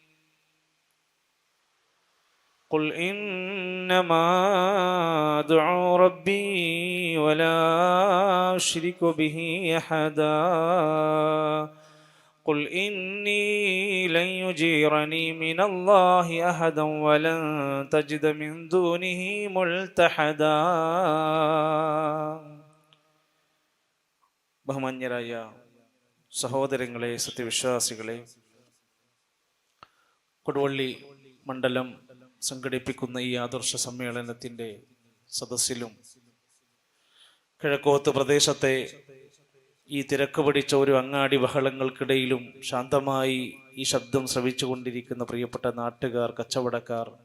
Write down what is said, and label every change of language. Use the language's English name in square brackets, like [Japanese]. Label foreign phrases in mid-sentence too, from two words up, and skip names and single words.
[Arabic] قل إنما أدعو ربي ولا أشرك به أحدا قل إني لن يجيرني من الله أحدا ولن تجد من دونه ملتحدا. [Malayalam] ബഹുമാന്യരായ സഹോദരങ്ങളെ, സത്യവിശ്വാസികളെ, കൊടുവള്ളി മണ്ഡലം സംഘടിപ്പിക്കുന്ന ഈ ആദർശ സമ്മേളനത്തിൻ്റെ സദസ്സിലും കിഴക്കോത്ത് പ്രദേശത്തെ ഈ തിരക്ക് പിടിച്ച ഒരു അങ്ങാടി ബഹളങ്ങൾക്കിടയിലും ശാന്തമായി ഈ ശബ്ദം ശ്രവിച്ചുകൊണ്ടിരിക്കുന്ന പ്രിയപ്പെട്ട നാട്ടുകാർ, കച്ചവടക്കാർ,